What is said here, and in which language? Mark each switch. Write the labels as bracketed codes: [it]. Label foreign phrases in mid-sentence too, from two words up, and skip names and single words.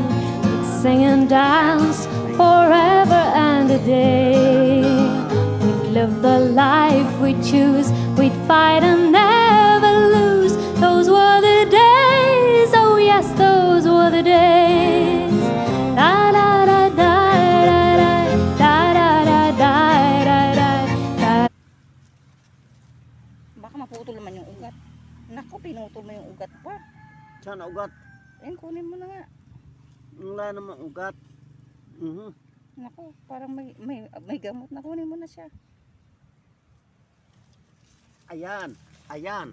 [en] We'd sing and dance forever and a day. We'd live the life we choose, we'd fight and never lose. Those were the days, oh yes, those were the days. Da da da da da da da da da da da da. [tl] Baka maputol naman yung ugat. Naku, pinutol mo yung ugat pa. Saan ugat? Ayun, kunin mo na nga. Wala namang ugat. Naku, parang may gamot na, kunin mo na siya. Ayan, ayan.